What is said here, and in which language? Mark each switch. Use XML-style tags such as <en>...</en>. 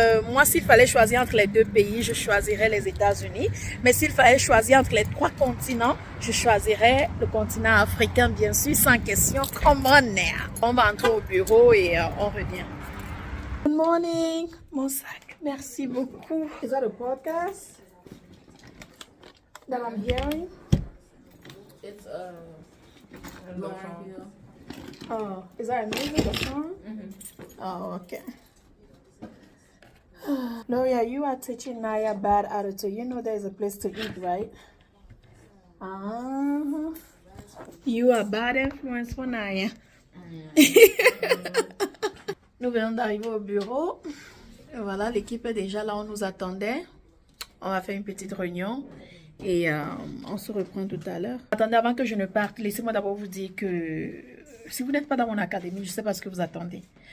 <fr>Moi, s'il fallait choisir entre les deux pays, je choisirais les États-Unis. Mais s'il fallait choisir entre les 3 continents, je choisirais le continent africain, bien sûr, sans question.</fr> <en>Come on now.</en> <fr>On va entrer au bureau et on revient.</fr> <en>Good morning,</en> <fr>mon sac. Merci beaucoup.</fr> <en>Is that a podcast that I'm hearing? It's Lauren Hill. Oh, is that a music or song? Oh, okay. Loria, you are teaching Naya bad attitude. You know there's a place to eat, right? Ah, you are bad influence for Naya.</en> <fr>Nous venons d'arriver au bureau. Et voilà, l'équipe est déjà là, on nous attendait. On va faire une petite réunion et on se reprend tout à l'heure. Attendez, avant que je ne parte, laissez-moi d'abord vous dire que si vous n'êtes pas dans mon académie, je ne sais pas ce que vous attendez.</fr>